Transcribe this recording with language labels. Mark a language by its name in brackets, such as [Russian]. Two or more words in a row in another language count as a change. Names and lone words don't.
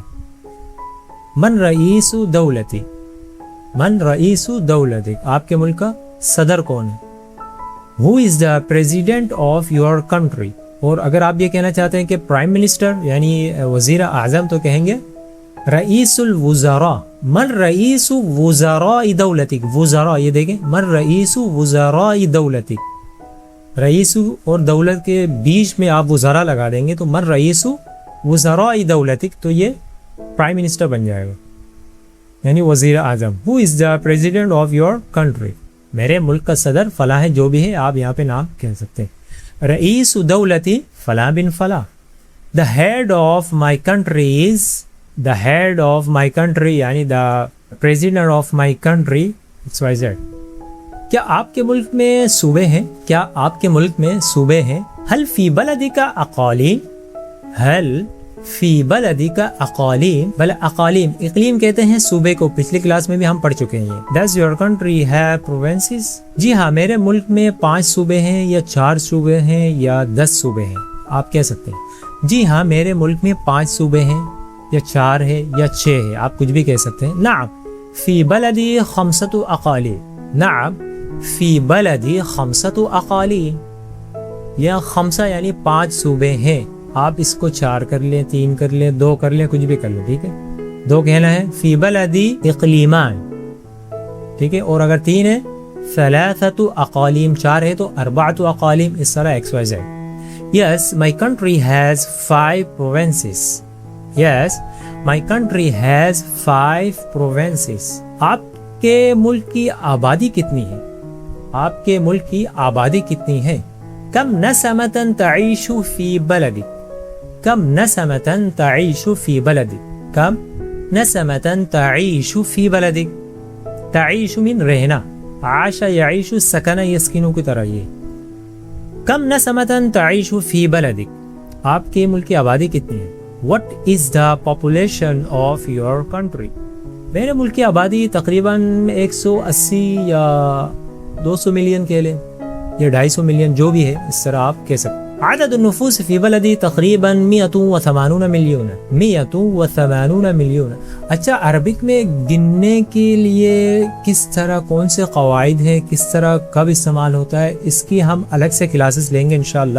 [Arabic] من رئیس دولتک, من رئیس دولتک, [Urdu] آپ کے ملک کا صدر کون ہے. [English] Who is the president of your country? [Urdu] اور اگر آپ یہ کہنا چاہتے ہیں کہ پرائم منسٹر یعنی وزیر اعظم تو کہیں گے [Arabic] رئیس الوزراء، من رئیس وزراء دولتک، [Urdu] وزراء یہ دیکھیں، [Arabic] من رئیس وزراء دولتک، [Urdu] رئیس اور دولت کے بیچ میں آپ وزراء لگا دیں گے تو [Arabic] من رئیس وزراء دولتک، [Urdu] تو یہ پرائم منسٹر بن جائے گا یعنی وزیر اعظم. [English] Who is the president of your country, [Urdu] میرے ملک کا صدر فلاں ہے، جو بھی ہے آپ یہاں پہ نام کہہ سکتے ہیں. [Arabic] رئیس دولتی فلاں بن فلاں. [English] the head of my country is, the head of my country یعنی the president of my country XYZ. [Urdu] کیا آپ کے ملک میں صوبے ہیں؟ کیا آپ کے ملک میں صوبے ہیں؟ [Arabic] حل فی بلدک اقالیم، حل فی بلدک اقالیم، بل اقالیم [Urdu] اقلیم کہتے ہیں صوبے کو، پچھلی کلاس میں بھی ہم پڑھ چکے ہیں. [English] Does your country have provinces? [Urdu] جی ہاں، میرے ملک میں 5 صوبے ہیں یا 4 صوبے ہیں یا 10 صوبے ہیں، آپ کہہ سکتے ہیں. جی ہاں، میرے ملک میں 5 صوبے ہیں یا 4 ہے یا 6 ہے، آپ کچھ بھی کہہ سکتے ہیں. [Arabic] نعم فی بلدی 5 اقالیم، نعم فی بلدی 5 اقالیم. [Urdu] یا 5 یعنی 5 صوبے ہیں، آپ اس کو 4 کر لیں، 3 کر لیں، 2 کر لیں، کچھ بھی کر لیں، ٹھیک ہے. 2 کہنا ہے [Arabic] فی بلدی اقلیمان، [Urdu] ٹھیک ہے. اور اگر 3 ہے 3 اقالیم، 4 ہے تو 4 اقالیم، اس طرح ایکس وائی زیڈ. [English] Yes my country has 5 provinces. Yes my country has 5 provinces. [Urdu] آپ کے ملک کی آبادی کتنی ہے؟ آپ کے ملک کی آبادی کتنی ہے؟ [Arabic] کم نسمۃ تعیش فی بلدک، کم نسمۃ تعیش فی بلدک، کم نسمۃ تعیش فی بلدک. [Urdu] تعیش من رہنا، [Arabic] عاش یعیش سکن یسکنو [Urdu] کی طرح. یہ [Arabic] کم نسمۃ تعیش فی بلدک، [Urdu] آپ کے ملک کی آبادی کتنی ہے؟ [English] What is the population of your country? [Urdu] میرے ملک کی آبادی تقریباً 180 یا 200 ملین کہہ لیں یا 250 ملین، جو بھی ہے اس طرح آپ کہہ سکتے. [Arabic] عدد النفوس فی بلدی تقریباً 180 ملین، 180 ملین. [Urdu] اچھا، عربک میں گننے کے لیے کس طرح، کون سے قواعد ہیں، کس طرح کب استعمال ہوتا ہے، اس کی ہم الگ سے کلاسز لیں گے انشاءاللہ.